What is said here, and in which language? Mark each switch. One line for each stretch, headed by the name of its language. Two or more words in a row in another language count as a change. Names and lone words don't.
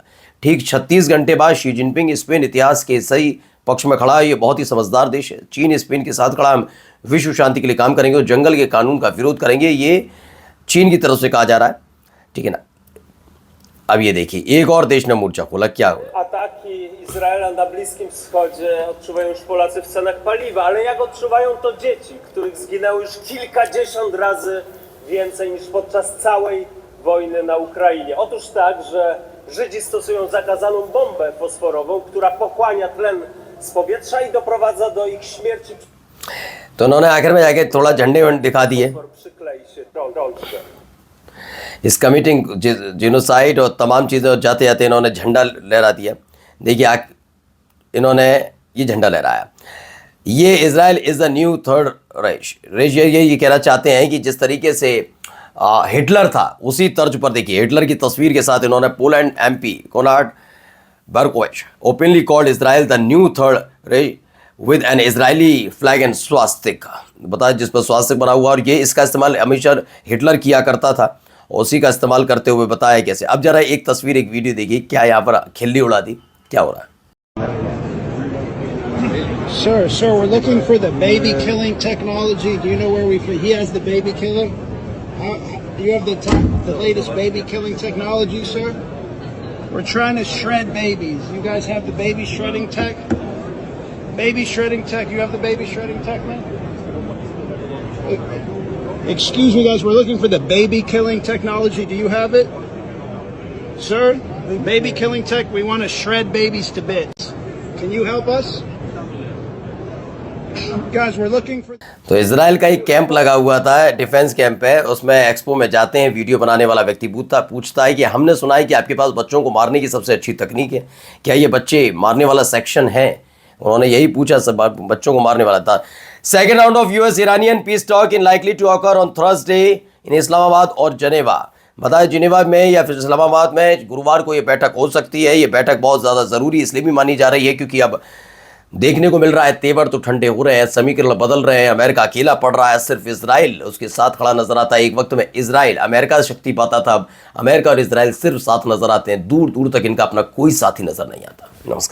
Hindi: ठीक 36 घंटे बाद शी जिनपिंग स्पेन इतिहास के सही पक्ष में खड़ा है, ये बहुत ही समझदार देश है। चीन स्पेन के साथ खड़ा, हम विश्व शांति के लिए काम करेंगे और जंगल के कानून का विरोध करेंगे, ये चीन की तरफ से कहा जा रहा है, ठीक है ना। अब ये देखिए, एक और देश ने मोर्चा खोला, क्या हुआ?
Polish: Ataki Izraela na Bliskim Wschodzie odczuwają już Polacy w cenach paliwa, ale jak odczuwają to dzieci, których zginęło już kilkadziesiąt razy więcej niż podczas całej wojny na Ukrainie. Otóż tak, że Żydzi stosują zakazaną bombę fosforową, która pochłania tlen z powietrza i doprowadza do ich śmierci.
Hindi: तो उन्होंने आखिर में जाके थोड़ा झंडे वंडे दिखा दिए।
Polish: Przyklei się rączkę.
English: is committing genocide
Hindi: और तमाम चीज़ें जाते जाते इन्होंने झंडा लहरा दिया। देखिए इन्होंने ये झंडा लहराया।
English: ये Israel is the new Third Reich.
Hindi: ये कहना चाहते हैं कि जिस तरीके से हिटलर था उसी तर्ज पर देखिए, हिटलर की तस्वीर के साथ इन्होंने
English: Poland MP Konrad Berkovich openly called Israel the new Third Reich with an Israeli flag and swastika,
Hindi: बताया जिस पर स्वास्तिक बना हुआ। और ये इसका इस्तेमाल हमेशा हिटलर किया करता था, उसी का इस्तेमाल करते हुए बताया कैसे। अब जरा एक तस्वीर, एक वीडियो देखिए, क्या यहाँ पर खिल्ली उड़ा दी, क्या हो रहा है।
English: Sir, we're looking for the baby killing technology. Do you know where he has the baby killing? Do you have the latest baby killing technology, sir? We're trying to shred babies. You guys have the baby shredding tech? Baby shredding tech. You have the baby shredding tech, man? Excuse me, guys. We're looking for the baby killing technology. Do you have it? Sir, baby killing tech. We want to shred babies to bits. Can you help us? Guys, we're looking for...
Hindi: तो इजराइल का एक कैंप लगा हुआ था, डिफेंस कैंप है, उसमें एक्सपो में जाते हैं, वीडियो बनाने वाला व्यक्ति पूछता है कि हमने सुना है कि आपके पास बच्चों को मारने की सबसे अच्छी तकनीक है, क्या ये बच्चे मारने वाला सेक्शन है? उन्होंने यही पूछा, सब बच्चों को मारने वाला था।
English: second round of US Iranian peace talk in likely to occur on Thursday in Islamabad और Geneva।
Hindi: बताया जिनेवा में या फिर इस्लामाबाद में गुरुवार को ये बैठक हो सकती है। ये बैठक बहुत ज़्यादा ज़रूरी इसलिए भी मानी जा रही है क्योंकि अब देखने को मिल रहा है तेवर तो ठंडे हो रहे हैं, समीकरण बदल रहे हैं, अमेरिका अकेला पड़ रहा है, सिर्फ इजराइल उसके साथ खड़ा नजर आता है। एक वक्त में इजराइल अमेरिका से शक्ति पाता था, अब अमेरिका और इजराइल सिर्फ साथ नजर आते हैं, दूर दूर तक इनका अपना कोई साथी नजर नहीं आता।